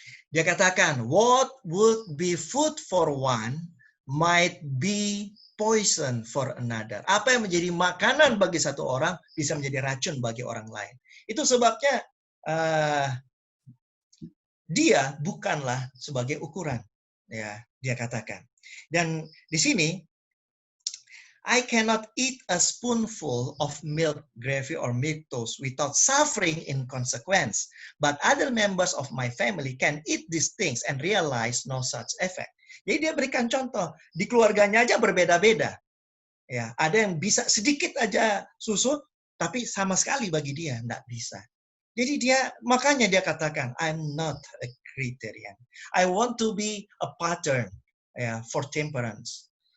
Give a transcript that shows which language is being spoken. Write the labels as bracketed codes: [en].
[id] Dia katakan, [en] what would be food for one might be poison for another. [id] Apa yang menjadi makanan bagi satu orang bisa menjadi racun bagi orang lain. Itu sebabnya dia bukanlah sebagai ukuran. Ya, dia katakan. Dan di sini [en] I cannot eat a spoonful of milk, gravy, or milk toast without suffering in consequence. But other members of my family can eat these things and realize no such effect. [id] Jadi dia berikan contoh, di keluarganya aja berbeda-beda. Ya, ada yang bisa sedikit aja susu, tapi sama sekali bagi dia enggak bisa. Jadi makanya dia katakan, [en] I'm not a criterion. I want to be a pattern for temperance.